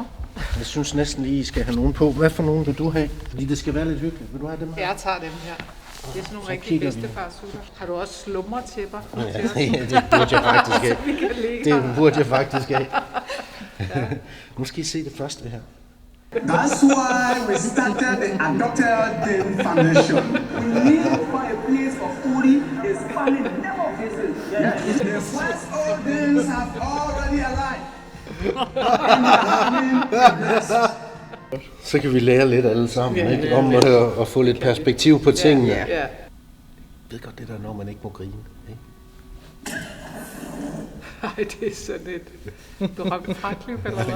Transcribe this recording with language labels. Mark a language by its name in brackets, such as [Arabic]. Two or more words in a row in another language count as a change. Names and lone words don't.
[Danish] Jeg synes næsten lige, I skal have nogen på. Hvad for nogen vil du have? Fordi det skal være lidt hyggeligt. Vil du have dem her? Jeg tager dem her. Det er sådan nogle rigtig bedstefarsutter. Har du også slumretæpper? Ja, det burde jeg faktisk have. Det burde jeg faktisk have. Nu skal I se det første her. [English] That's why we started the Adopted Den Foundation. We need to find a place for foodie. His family never visit. The first audience have already arrived. [Danish] Så kan vi lære lidt alle sammen, ikke? Om at få lidt perspektiv på tingene. Ja. Jeg ved godt det der, når man ikke må grine. Ikke? Nej, det er sådan et... Du har et fraklip, eller hvad?